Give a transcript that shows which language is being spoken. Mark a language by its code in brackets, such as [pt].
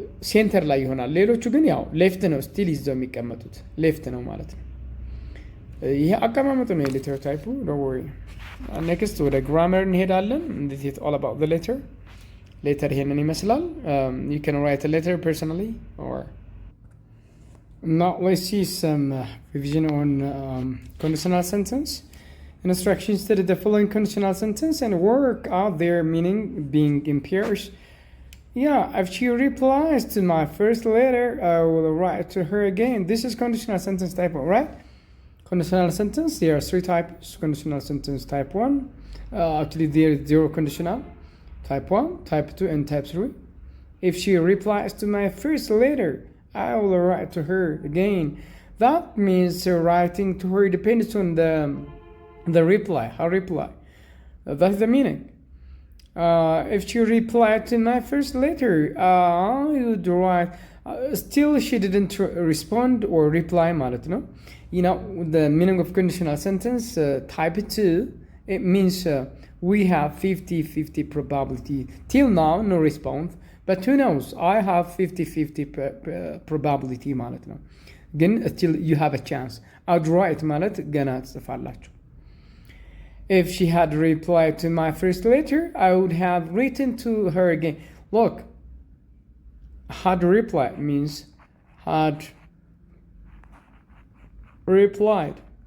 [am] ሴንተር ላይ ይሆናል። ሌሎቹ ግን ያው ሌፍት ነው ስቲል ይዘው የሚቀመጡት ሌፍት ነው ማለት ነው። ይሄ አቀማመጡ ነው የሌተር ታይፑ። [en] ዶንት ወሪ። [am] ኔክስት ወደ ግራመር እንሄዳለን። [en] this is all about the letter [am] ሌተር ይሄንን ይመስላል። [en] you can write a letter personally or now let's see some revision on conditional sentence. Instructions study the following conditional sentence and work out their meaning being in pairs. Yeah, if she replies to my first letter, I will write to her again. This is conditional sentence type 1, right? Conditional sentence, there are 3 types. Conditional sentence type 1. Actually, there is 0 conditional. Type 1, type 2, and type 3. If she replies to my first letter, I will write to her again. That means writing to her depends on the reply, her reply. That's the meaning. If she replied to my first letter, I would write. Still, she didn't respond or reply. ማለት ነው. You know the meaning of conditional sentence type 2. It means we have 50-50 probability. Till now, no response. But who knows? I have 50-50 probability ማለት ነው. ግን still you have a chance. I'd write [am] ማለት ገና ትጽፋላችሁ. [en] If she had replied to my first letter, I would have written to her again. Look, had replied means had replied.